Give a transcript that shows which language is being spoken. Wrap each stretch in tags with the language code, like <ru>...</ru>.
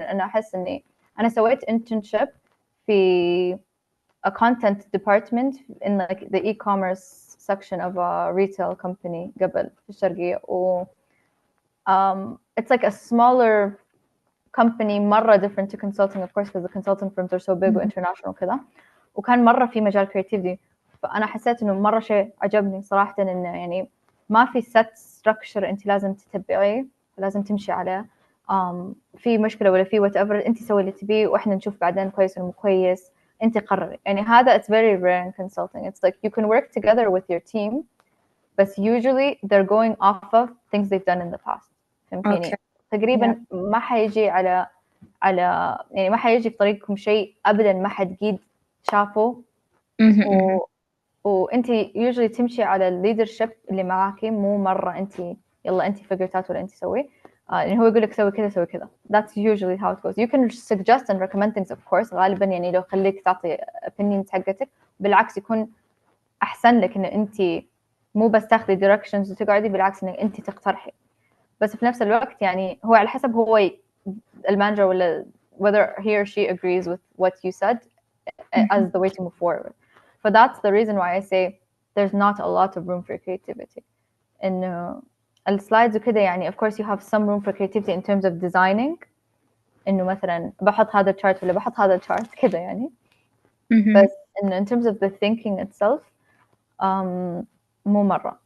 <en>أنا أحس إني أنا سويت internship في a content department in like the e-commerce section of a retail company</en> <ar>قبل في الشرقية، و</ar> <en>it's like a smaller company</en> <ar>مرة</ar> <en>different to consulting of course because the consulting firms are so big وinternational</en> <ar>كذا، وكان مرة في مجال</ar> <en>creativity.</en> <ar>فأنا حسيت إنه مرة شيء عجبني صراحة، إنه يعني ما في set structure أنت لازم تتبعيه، لازم تمشي عليه. في مشكلة ولا في whatever، أنت سوي اللي تبيه وإحنا نشوف بعدين كويس ولا مو كويس، أنت قرري. يعني هذا</ar> <en>it's very rare in consulting. It's like you can work together with your team, but usually they're going off of things they've done in the past.</en> <ar>فهمتيني؟ تقريبا ما حيجي على على يعني ما حيجي في طريقكم شيء أبدا ما حد قيد شافه وانت</ar> <en>usually</en> <ar>تمشي على الليدرشيب اللي معاكي مو مرة انت يلا انت</ar> <en>figure it out</en> <ar>ولا انت سوي يعني هو يقول لك سوي كذا سوي كذا.</ar> <en>That's usually how it goes. You can suggest and recommend things of course.</en> <ar>غالبا يعني لو خليك تعطي</ar> <en>opinions</en> <ar>حقتك بالعكس يكون أحسن لك إن أنت مو بس تاخذي</ar> <en>directions</en> <ar>وتقعدي بالعكس إنك أنت تقترحي. بس في نفس الوقت يعني هو على حسب هو المانجر ولا</ar> <en>whether he or she agrees with what you said as the way to move forward. So that's the reason why I say there's not a lot of room for creativity.</en> <ar>إنه السلايدز وكده يعني</ar> <en>of course you have some room for creativity in terms of designing.</en> <ar>إنه مثلا بحط هذا الchart ولا بحط هذا الchart كده يعني. بس إنه</ar> <en>in terms of the thinking itself</en> <ar>مو مرة.</ar>